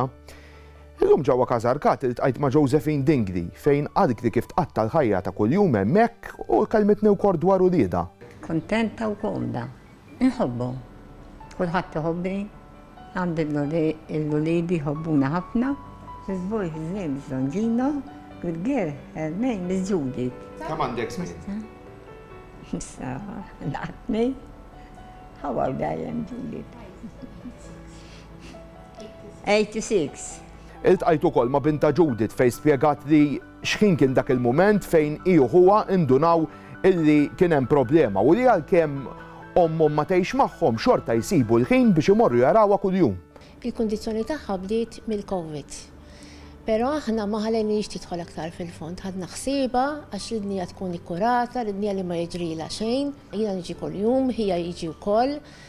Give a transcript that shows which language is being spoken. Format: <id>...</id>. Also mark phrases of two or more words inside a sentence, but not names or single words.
<mt>Illum ġewwa Kazarkat iltqajt ma' Josephine Dingley fejn qalet li kif tqatta l-ħajja ta' kuljum hemmhekk u kelmetni wkoll dwar uliedha. Kontenta u komda. Inħobbu. Kulħadd iħobbni. Għandi l-uliedi jħobbuna ħafna.</mt> <en>His boy, his name is Longino. Good girl, her name is Judith.</en> <mt>Kemm għandek żmien?</mt> <en>So, me. How old I am, Judith? 86.</en> <mt>Iltqajt ukoll ma' binta Judith fejn spjegat li x'kien kien dak il-mument fejn hi u huwa indunaw illi kien hemm problema u li għalkemm ommhom ma tgħix magħhom xorta jsibu l-ħin biex imorru jarawha kuljum. Il-kundizzjoni tagħha bdiet mill-COVID. Però aħna ma ħalejniex tidħol aktar fil-fond, ħadna ħsieba għax ridnija tkun ikkurata, ridnija li ma jiġrila xejn, jiena niġi kuljum, hija jiġi wkoll.</mt>